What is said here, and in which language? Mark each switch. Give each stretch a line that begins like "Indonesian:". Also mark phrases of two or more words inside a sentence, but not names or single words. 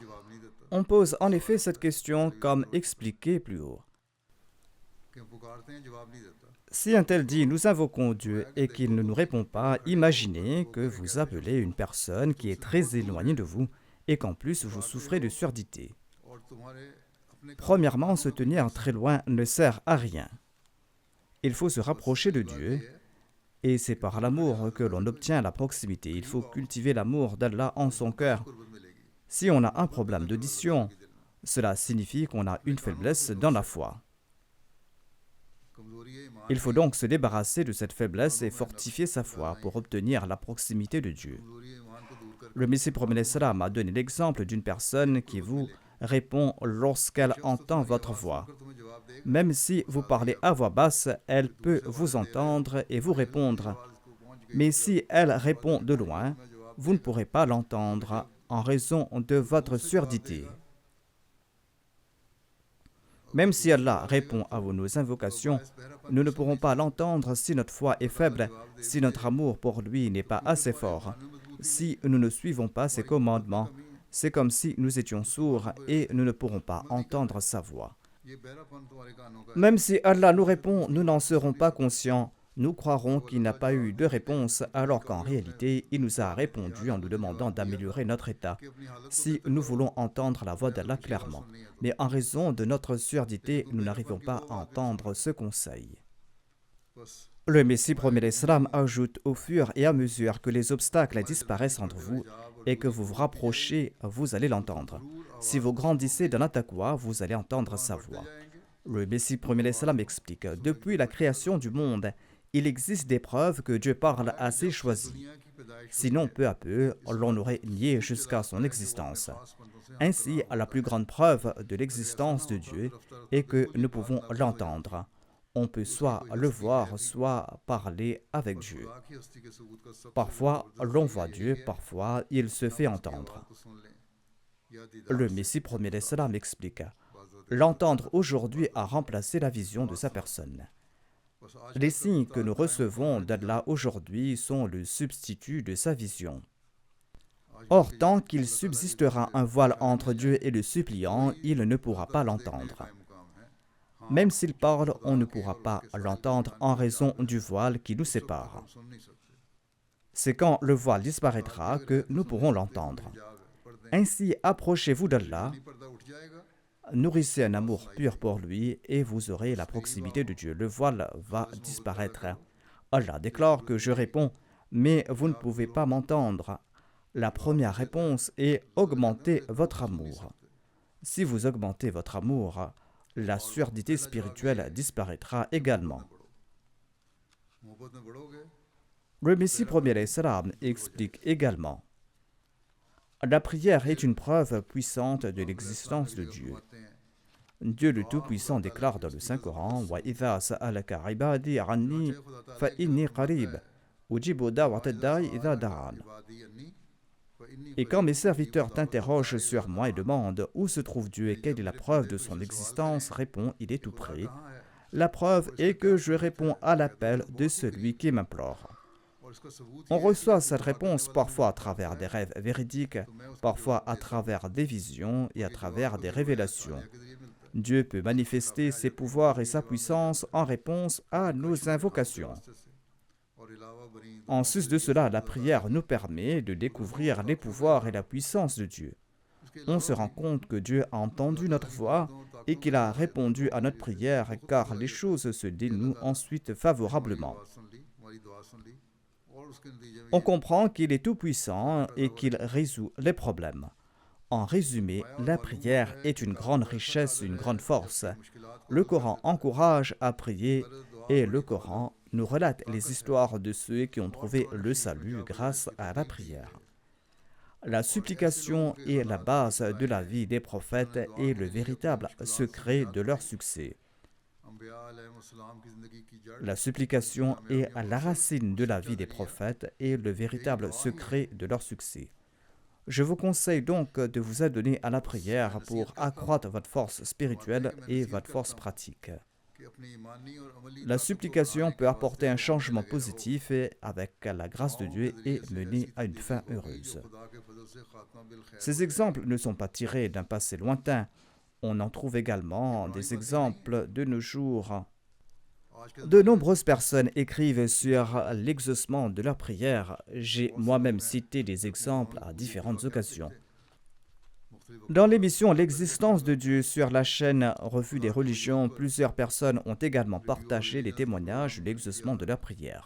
French: On pose en effet cette question comme expliqué plus haut. Si un tel dit: nous invoquons Dieu et qu'il ne nous répond pas, imaginez que vous appelez une personne qui est très éloignée de vous et qu'en plus vous souffrez de surdité.
Urdu: اور تمہارے اپنے کام
French: Premièrement, se tenir très loin ne sert à rien. Il faut se rapprocher de Dieu, et c'est par l'amour que l'on obtient la proximité. Il faut cultiver l'amour d'Allah en son cœur.
Urdu: قربت ملے گی
French: Si on a un problème d'audition, cela signifie qu'on a une faiblesse dans la foi.
Urdu: کمزوری ہے ایمان
French: Il faut donc se débarrasser de cette faiblesse et fortifier sa foi pour obtenir la proximité de Dieu.
Urdu: کمزوری ہے ایمان کو دور کر
French: Le Messie promet salam a donné l'exemple d'une personne qui vous répond lorsqu'elle entend votre voix.
Urdu: تمہیں جواب دے گا
French: Même si vous parlez à voix basse, elle peut vous entendre et vous répondre.
Urdu: اس کو پہنچ گئی
French: Mais si elle répond de loin, vous ne pourrez pas l'entendre en raison de votre surdité. Même si Allah répond à nos invocations, nous ne pourrons pas l'entendre si notre foi est faible, si notre amour pour lui n'est pas assez fort, si nous ne suivons pas ses commandements. C'est comme si nous étions sourds et nous ne pourrons pas entendre sa voix.
Urdu: یہ بہرا پن تمہارے کانوں کا
French: Même si Allah nous répond, nous n'en serons pas conscients. Nous croirons qu'il n'a pas eu de réponse, alors qu'en réalité, il nous a répondu en nous demandant d'améliorer notre état,
Urdu: کہ اپنی حالت
French: si nous voulons entendre la voix d'Allah clairement. Mais en raison de notre surdité, nous n'arrivons pas à entendre ce conseil.
Urdu: बस
French: Le Messie promet l'Islam ajoute au fur et à mesure que les obstacles disparaissent entre vous et que vous vous rapprochez, vous allez l'entendre. Si vous grandissez dans la taqwa, vous allez entendre sa voix. Le Messie promet l'Islam explique, depuis la création du monde, il existe des preuves que Dieu parle à ses choisis.
Urdu: دنیا کی پیدائش
French: Sinon, peu à peu, l'on aurait nié jusqu'à son existence. Ainsi, la plus grande preuve de l'existence de Dieu est que nous pouvons l'entendre. On peut soit le voir, soit parler avec Dieu.
Urdu: خدا کی ہستی کے ثبوت کا سب سے
French: Parfois, l'on voit Dieu, parfois, il se fait entendre.
Urdu: کو سن لیں یا دیدار
French: Le Messie promet l'Islam explique, l'entendre aujourd'hui a remplacé la vision de sa personne.
Urdu: بس آج
French: Les signes que nous recevons d'Allah aujourd'hui sont le substitut de sa vision. Or, tant qu'il subsistera un voile entre Dieu et le suppliant, il ne pourra pas l'entendre.
Urdu: مقام ہے
French: Même s'il parle, on ne pourra pas l'entendre en raison du voile qui nous sépare.
Urdu: ہم سن نہیں سکتے
French: C'est quand le voile disparaîtra que nous pourrons l'entendre. जाग पढ़ दें Ainsi, approchez-vous d'Allah,
Urdu: نہیں پردہ اٹھ جائے گا
French: nourrissez un amour pur pour lui et vous aurez la proximité de Dieu. Le voile va disparaître. Allah déclare que je réponds, mais vous ne pouvez pas m'entendre. La première réponse est augmenter votre amour. Si vous augmentez votre amour, la surdité spirituelle disparaîtra également.
Urdu: محبت میں بڑھو گے
French: Le Messie premier salam explique également. La prière est une preuve puissante de l'existence de Dieu.
Urdu: آتے ہیں
French: Dieu le Tout-Puissant déclare dans le Saint-Coran «
Arabic: وإذا سألك عبادي عني فإني قريب أجيب دعوة الداع إذا دعان » عبادي عني فإني
French: Et quand mes serviteurs t'interrogent sur moi et demandent où se trouve Dieu et quelle est la preuve de son existence, réponds, il est tout près.
Urdu: کہاں ہے
French: La preuve est que je réponds à l'appel de celui qui m'implore.
Urdu: اور اس کا ثبوت
French: On reçoit cette réponse parfois à travers des rêves véridiques, parfois à travers des visions et à travers des révélations.
Urdu: کے ذریعے ملتا ہے
French: Dieu peut manifester ses pouvoirs et sa puissance en réponse à nos invocations.
Urdu: اور علاوہ بنی
French: En sus de cela, la prière nous permet de découvrir les pouvoirs et la puissance de Dieu. On se rend compte que Dieu a entendu notre voix et qu'il a répondu à notre prière car les choses se dénouent ensuite favorablement.
Urdu: بات سن لی ہماری دعا سن لی اور اس کے نتیجے میں
French: On comprend qu'il est tout-puissant et qu'il résout les problèmes. En résumé, la prière est une grande richesse, une grande force. Le Coran encourage à prier et le Coran nous relate les histoires de ceux qui ont trouvé le salut grâce à la prière. La supplication est la base de la vie des prophètes et le véritable secret de leur succès.
Urdu: انبیاء علیہ السلام کی زندگی کی جڑ
French: La supplication est la racine de la vie des prophètes et le véritable secret de leur succès. Je vous conseille donc de vous adonner à la prière pour accroître votre force spirituelle et votre force pratique.
Urdu: کہ اپنی ایمانی اور عملی
French: La supplication peut apporter un changement positif et, avec la grâce de Dieu, et mener à une fin heureuse.
Urdu: خدا کے فضل سے خاتمہ بالخیر
French: Ces exemples ne sont pas tirés d'un passé lointain. On en trouve également des exemples de nos jours.
Urdu: آج کے
French: De nombreuses personnes écrivent sur l'exaucement de leurs prières. J'ai moi-même cité des exemples à différentes occasions. Dans l'émission L'existence de Dieu sur la chaîne Revue des religions, plusieurs personnes ont également partagé les témoignages de l'exaucement de leurs prières.